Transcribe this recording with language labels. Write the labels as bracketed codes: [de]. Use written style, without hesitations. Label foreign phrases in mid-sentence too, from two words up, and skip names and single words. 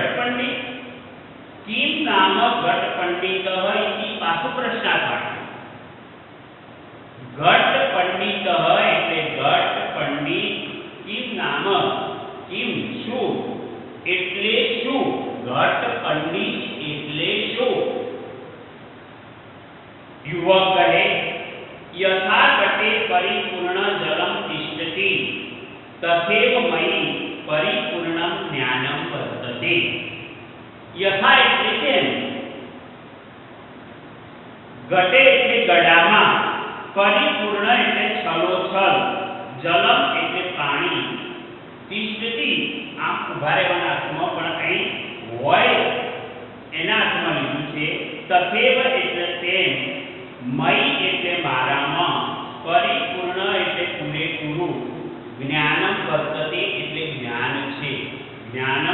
[sa] घटपंडित किम नाम घटपंडितः इति [gu] પાછો પ્રશ્નાર્થક घटपंडितः એટલે ઘટપંડિત [sa] किम नाम किम [gu] શું એટલે શું ઘટપંડિત એટલે શું [sa] युवक कहे यथा घटे परिपूर्ण जलम तिष्ठति तथैव मयि परिपूर्णं ज्ञानं वर्तते यथा [gu] એટલે કેમ ઘટે એટલે ગડામાં પરિપૂર્ણ એટલે છલોછલ જલમ એટલે પાણી तिष्ठति આમ ઉભા રહેવાના અર્થમાં પણ અહીં હોય એના અર્થમાં લીધું છે તથૈવ એટલે તેમ મય એટલે મારામાં પરિપૂર્ણ એટલે પૂરેપૂરું [sa] ज्ञानम् वर्तते [gu] એટલે જ્ઞાન છે જ્ઞાનમ